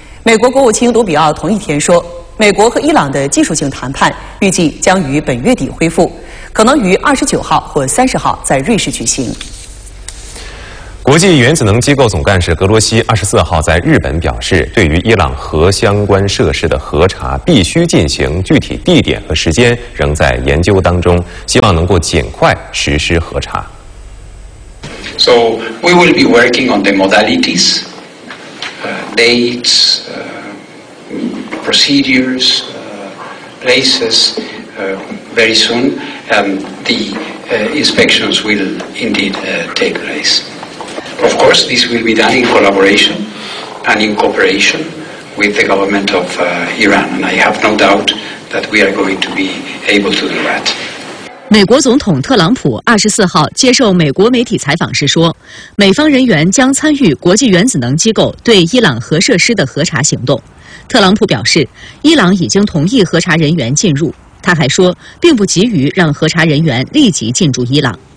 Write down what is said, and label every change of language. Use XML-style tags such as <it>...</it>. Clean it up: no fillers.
<zh>美国国务卿卢比奥同一天说，美国和伊朗的技术性谈判预计将于本月底恢复，可能于29号或30号在瑞士举行。国际原子能机构总干事格罗西24号在日本表示，对于伊朗核相关设施的核查必须进行，具体地点和时间仍在研究当中，希望能够尽快实施核查。</zh> <en>So we will be working on the modalities, dates, procedures, places, very soon, the inspections will indeed take place. Of course, this will be done in collaboration and in cooperation with the government of Iran, and I have no doubt that we are going to be able to do that.</en> <zh>美国总统特朗普24号接受美国媒体采访时说，美方人员将参与国际原子能机构对伊朗核设施的核查行动。特朗普表示，伊朗已经同意核查人员进入。他还说，并不急于让核查人员立即进驻伊朗。</zh>